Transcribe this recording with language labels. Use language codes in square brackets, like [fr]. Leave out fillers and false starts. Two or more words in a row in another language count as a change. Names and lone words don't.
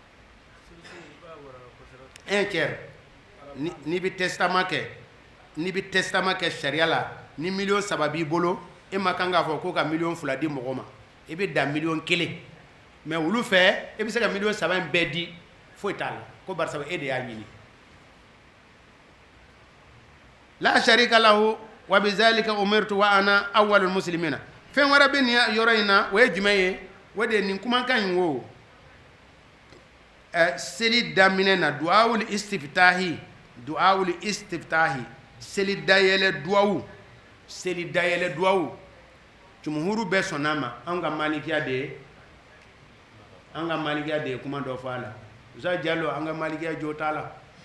[fr] un tiers [bm] n'i bɛ testament kɛ sariya la ni 3 b'i bolo e ma kan k'a fɔ ko ka 2 di mɔgɔ ma i bɛ dan 1 mais olu fɛ e bɛ se ka 3 in bɛɛ di foyi t'a la ko barisa e de y'a ɲini [ar] لا شريك له وبذلك أمرت وأنا أول المسلمين [bm] fɛn wɛrɛ bɛ nin yɔrɔ in na o ye jumɛn ye o de nin kumakan in wo seli daminɛ na [ar] دعاء الاستفتاح [bm] seli dayɛlɛ duawu jumhuru bɛɛ sɔnn'a ma an ka malikiya de ye kuma dɔ fɔ a la Usa Jallo an ka malikiya jo t'a la